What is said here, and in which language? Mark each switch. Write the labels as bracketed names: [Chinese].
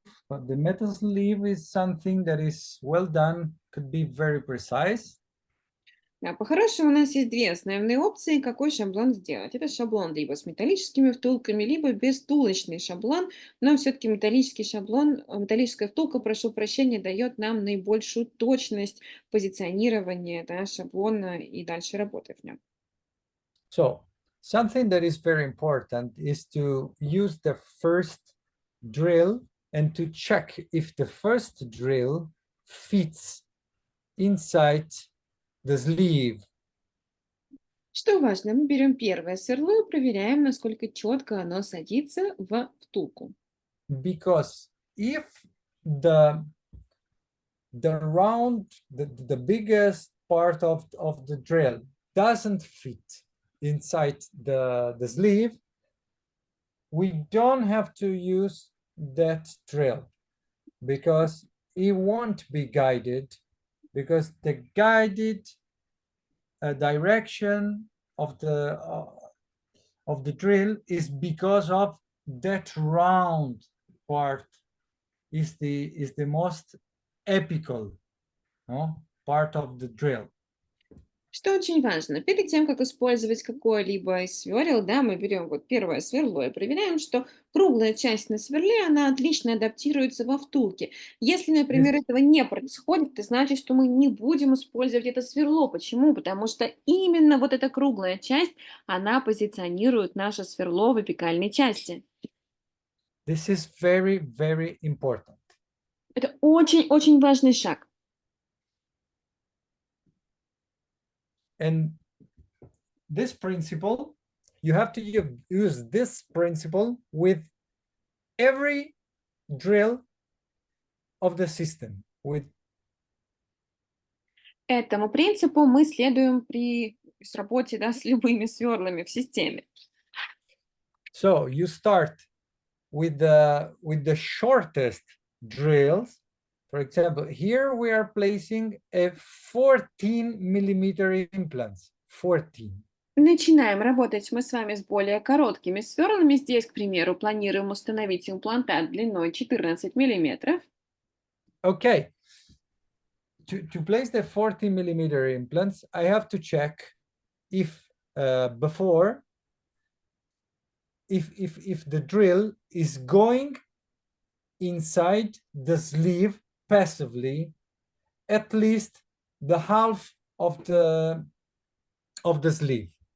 [English] But the metal sleeve is something that is well done, could be very precise. [Russian] По-хорошему, у нас есть две основные опции, какой шаблон сделать. Это шаблон либо с металлическими втулками, либо бесвтулочный шаблон, но все-таки металлический шаблон, металлическая втулка, прошу прощения, дает нам наибольшую точность позиционирования, да, шаблона и дальше работы в нем. [English] So something that is very important is to use the first drill and to check if the first drill fits inside the sleeve. [Russian] Что важно, мы берем первое сверло и проверяем, насколько четко оно садится в втулку. [English] Because if the the biggest part of the drill doesn't fit inside the sleeve, we don't have to use that drill because it won't be guided, because the guided direction of the drill is because of that round part is the most apical, no, part of the drill. [Russian] Что очень важно, перед тем, как использовать какое-либо из сверл, да, мы берем вот первое сверло и проверяем, что круглая часть на сверле, она отлично адаптируется во втулке. Если, например, [English] This, [Russian] этого не происходит, это значит, что мы не будем использовать это сверло. Почему? Потому что именно вот эта круглая часть, она позиционирует наше сверло в апикальной части. [English] this is very, very important. [Russian] Это очень-очень важный шаг. [English] And this principle, you have to use this principle with every drill of the system. [Russian] Этому принципу мы следуем при работе, да, с любыми сверлами в системе. [English] So you start with the shortest drills. For example, here we are placing a 14 millimeter implants. 14. [Russian] Начинаем работать мы с вами с более короткими сверлами. Здесь, к примеру, планируем установить имплантат длиной 14 миллиметров. [English] Okay. To place the 14 millimeter implants, I have to check if before if the drill is going inside the sleeve passively at least the half of the sleeve.